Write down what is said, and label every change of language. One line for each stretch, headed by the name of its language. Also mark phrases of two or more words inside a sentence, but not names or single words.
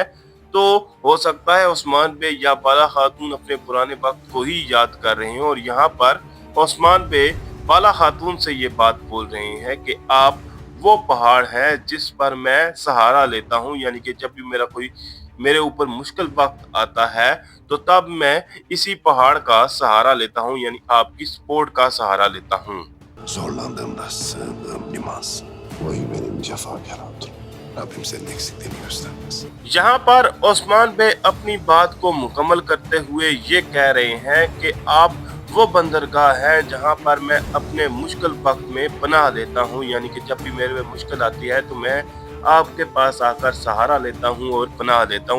Hindi: तो हो सकता है ओस्मान बे या बाला खातून अपने पुराने वक्त को ही याद कर रहे हैं और यहाँ पर ओस्मान बे बाला खातून से ये बात बोल रहे हैं कि आप वो पहाड़ है जिस पर मैं सहारा लेता हूँ, यानी कि जब भी मेरे ऊपर मुश्किल वक्त आता है तो तब मैं इसी पहाड़ का सहारा लेता हूँ, यानी आपकी सपोर्ट का सहारा लेता हूँ।
Turkish: Zorlandığımda sığındığım limansın. Vay benim cefakar hatun. Rabbim senin eksikliğini göstermez.
Hindi: यहाँ पर ओस्मान बे अपनी बात को मुकम्मल करते हुए ये कह रहे हैं कि आप वो बंदरगाह है जहाँ पर मैं अपने मुश्किल वक्त में पनाह लेता हूँ, यानी कि जब भी मेरे में मुश्किल आती है तो मैं आपके पास आकर सहारा लेता हूँ और पनाह लेता हूँ।